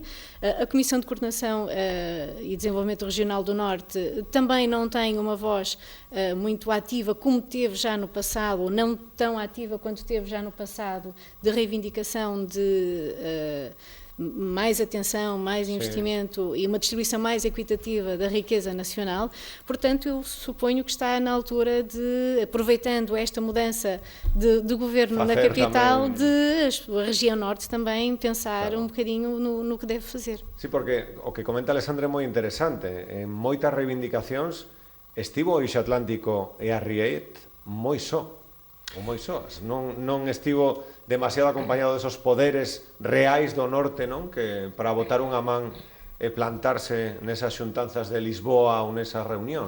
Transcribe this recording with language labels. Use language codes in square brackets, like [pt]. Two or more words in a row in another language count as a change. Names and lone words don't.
[pt] A Comissão de Coordenação e Desenvolvimento Regional do Norte também não tem uma voz muito ativa como teve já no passado, ou não tão ativa quanto teve já no passado, de reivindicação de mais atenção, mais investimento e uma distribuição mais equitativa da riqueza nacional. Portanto, eu suponho que está na altura de, aproveitando esta mudança de governo na capital, de a região norte também pensar un bocadinho no que debe fazer. [gl] Sí, porque o que comenta Alexandre é moi interesante. En moitas reivindicacións estivo o Eixo Atlántico e a Riet moi só. O moi sós, non estivo demasiado acompañado desos poderes reais do norte, non? Que para botar unha man e plantarse nesas xuntanzas de Lisboa ou nesas reunións.